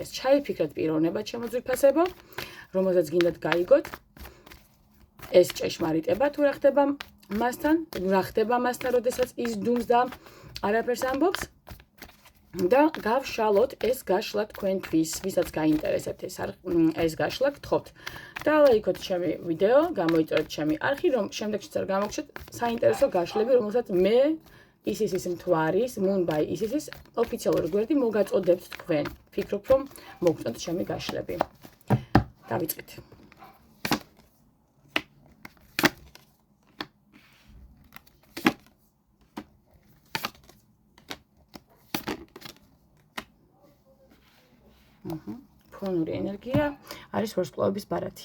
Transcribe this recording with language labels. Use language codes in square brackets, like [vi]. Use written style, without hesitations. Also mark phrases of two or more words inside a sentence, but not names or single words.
[ka] ჩაიფიქრეთ პიროვნება ჩემოძვირფასებო, რომელსაც გინდათ გაიგოთ ეს ჭეშმარიტება თუ რა ხდება მასთან, როდესაც ის დუმს და არაფერს ამბობს და გავშალოთ ეს გაშლა თქვენთვის, ვისაც გაინტერესებთ ეს გაშლა, გთხოვთ დალაიქოთ ჩემი ვიდეო, გამოიწერეთ ჩემი არხი, რომ შემდეგშიც არ გამოგჩეთ საინტერესო გაშლები, რომელსაც მე ისისის მთვარის, moon by isisის ოფიციალური გვერდი მოგაწოდებთ თქვენ. ფიქრობ, რომ მოგწონთ ჩემი გაშლები. დავიწყეთ. ფონური ენერგია არის ვარსკვლავების ბარათი.